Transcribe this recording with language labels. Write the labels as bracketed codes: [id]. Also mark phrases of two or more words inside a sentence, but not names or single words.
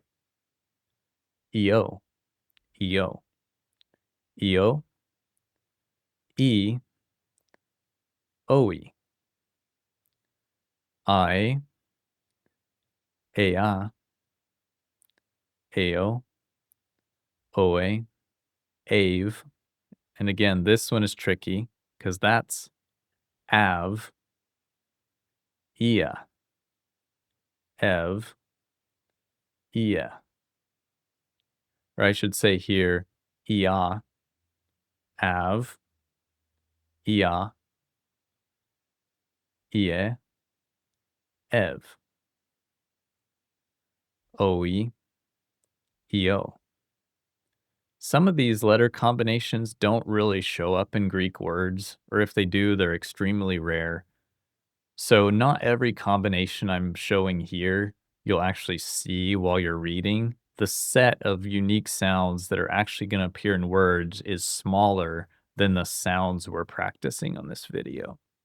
[en] EO, EO, EO, E, OE. I, ea, ao, oe, ave. And again, this one is tricky because that's av, ia, ev, ia. Or I should say here, ia, av, ia, ie, ev, oe, eo. Some of these letter combinations don't really show up in Greek words, or if they do, they're extremely rare. So not every combination I'm showing here you'll actually see while you're reading. The set of unique sounds that are actually going to appear in words is smaller than the sounds we're practicing on this video.